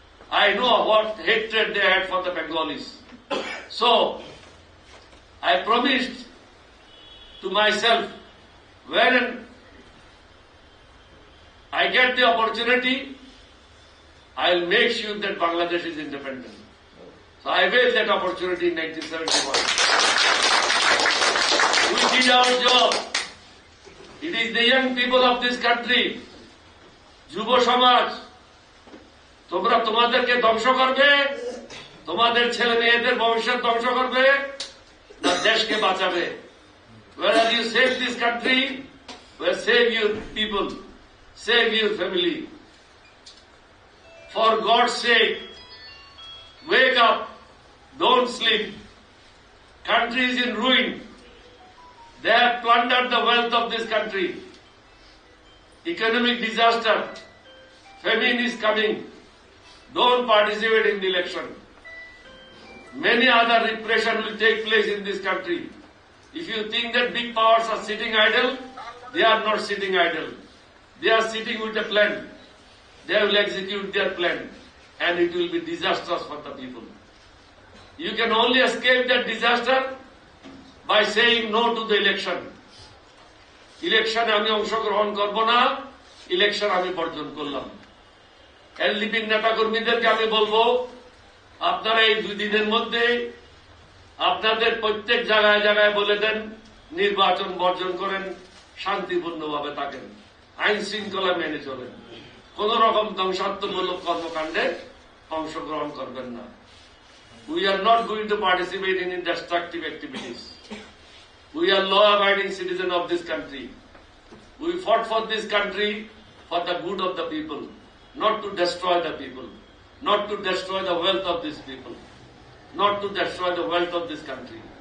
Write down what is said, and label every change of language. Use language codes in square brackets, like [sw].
[en] I know what hatred they had for the Bengalis. So, I promised to myself, when I get the opportunity, I will make sure that Bangladesh is independent. So I waived that opportunity in 1971. We did our job. It is the young people of this country, [bn] যুব সমাজ, তোমরা তোমাদেরকে ধ্বংস করবে, তোমাদের ছেলে মেয়েদের ভবিষ্যৎ ধ্বংস করবে, না দেশকে বাঁচাবে? [en] Whether you save this country, or save your people, save your family. For God's sake, wake up, don't sleep. Country is in ruin. They have plundered the wealth of this country. Economic disaster, famine is coming. Don't participate in the election. Many other repression will take place in this country. If you think that big powers are sitting idle, they are not sitting idle. They are sitting with a plan. They will execute their plan, and it will be disastrous for the people. You can only escape that disaster by saying no to the election. [bn] ইলেকশনে আমি অংশগ্রহণ করব না, election আমি বর্জন করলাম। এলডিপির নেতাকর্মীদেরকে আমি বলবো, আপনারা এই 2 দিনের মধ্যে আপনাদের প্রত্যেক জায়গায় জায়গায় বলে দেন নির্বাচন বর্জন করেন, শান্তিপূর্ণভাবে থাকেন, আইন শৃঙ্খলা মেনে চলেন, কোন রকম ধ্বংসাত্মকমূলক কর্মকাণ্ডে অংশগ্রহণ করবেন না। [en] We are not going to participate in destructive activities. We are law-abiding citizens of this country. We fought for this country for the good of the people, not to destroy the people, not to destroy the wealth of these people, not to destroy the wealth of this country.